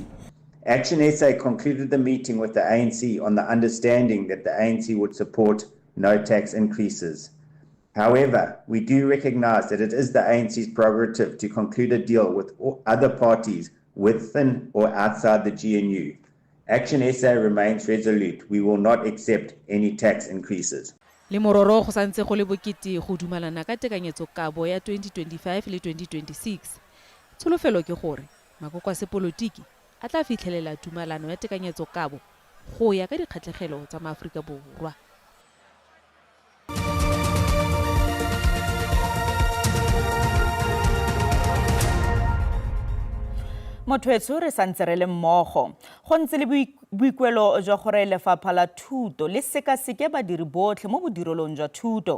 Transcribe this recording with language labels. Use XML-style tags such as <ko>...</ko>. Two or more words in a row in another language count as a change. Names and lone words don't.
<en>Action SA concluded the meeting with the ANC on the understanding that the ANC would support no tax increases. However, we do recognize that it is the ANC's prerogative to conclude a deal with other parties within or outside the GNU. Action SA remains resolute. We will not accept any tax increases.</en> <tn>Le mororo go santse go le bokete go dumalana ka tekanyetsokabo ya 2025 le 2026. Tsholofelo ke gore makoko a sepolotiki a tla fitlhelela tumalano ya tekanyetsokabo go ya ka dikgatlhegelo tsa maAforika Borwa. Mothoetso re santse re le mmogo go ntse le boikuelo jwa gore lefapha la thuto le sekaseke badiri botlhe mo bodirelong jwa thuto.</tn>